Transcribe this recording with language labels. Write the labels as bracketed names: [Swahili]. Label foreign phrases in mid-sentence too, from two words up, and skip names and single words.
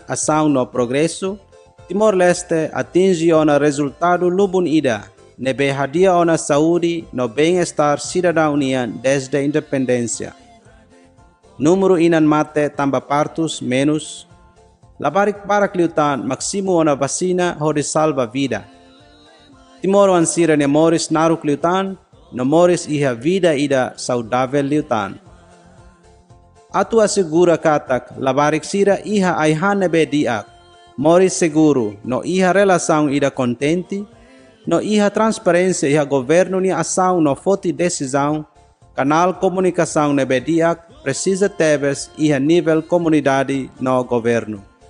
[Tetum] ação no progresso, Timor-Leste atinge ona resultado lubun ida, nebe hadia ona saúde no bem-estar cidadania [Portuguese] desde a independência. [Tetum] Número inan mate tamba partus menos, labarik para kliutan maksimo ona vacina hode salva vida. Timor ansira ne moris naru kliutan, no moris iha vida ida saudável liutan. Atu assegura katak labarik sira iha aihan nebe diak, moris seguro no iha relação ida contente, no iha transparência iha governo ni ação no foti decisão, canal comunicação nebe diak precisa tebes iha nível comunidade no governo.